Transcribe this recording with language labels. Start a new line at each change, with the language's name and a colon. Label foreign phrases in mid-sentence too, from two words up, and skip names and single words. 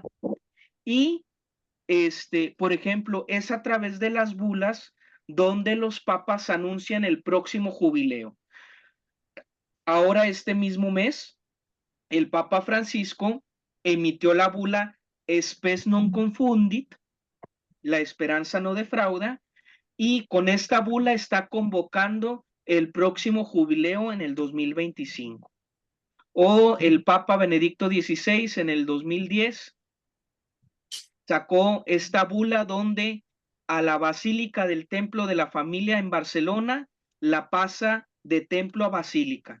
Spanish: Y por ejemplo, es a través de las bulas donde los papas anuncian el próximo jubileo. Ahora, este mismo mes, el Papa Francisco emitió la bula Spes non confundit, la esperanza no defrauda, y con esta bula está convocando el próximo jubileo en el 2025. O el Papa Benedicto XVI en el 2010 sacó esta bula donde a la Basílica del Templo de la Familia en Barcelona, la pasa de templo a basílica.